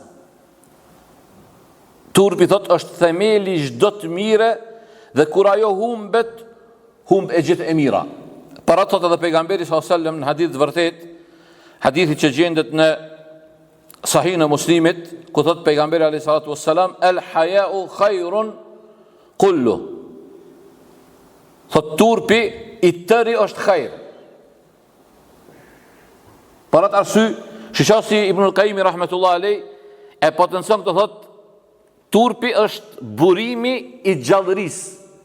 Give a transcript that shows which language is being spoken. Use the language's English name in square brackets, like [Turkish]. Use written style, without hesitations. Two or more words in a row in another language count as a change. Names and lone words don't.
[Albanian] Turpi, thot, është themeli i çdo të mire dhe kur ajo humbet, humb e gjithë e mira. Para thot edhe pejgamberi [Arabic] صلى الله عليه وسلم [Albanian] në hadith të vërtet, hadithi që gjendet në Sahih në Muslimit, ku thot pejgamberi [Arabic] عليه الصلاة والسلام, الحياء خير كله. [Albanian] Thot turpi i tëri është khair. Për atë arsye, shishasi Ibnul Qayyim [Arabic] رحمة الله عليه [Albanian] e potencon të thot turpi është burimi i gjallërisë.